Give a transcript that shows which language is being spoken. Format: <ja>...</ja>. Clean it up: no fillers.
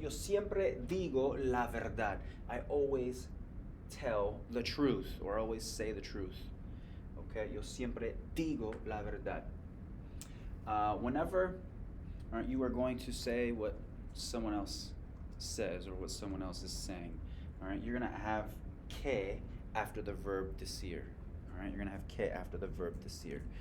<es>Yo siempre digo la verdad.</es> <en>I always tell the truth, or always say the truth.</en> <es>Okay, yo siempre digo la verdad.</es> <en>Whenever you are going to say what someone else says or what someone else is saying, all right, you're going to have que after the verb decir. All right, you're going to have que after the verb decir.</en>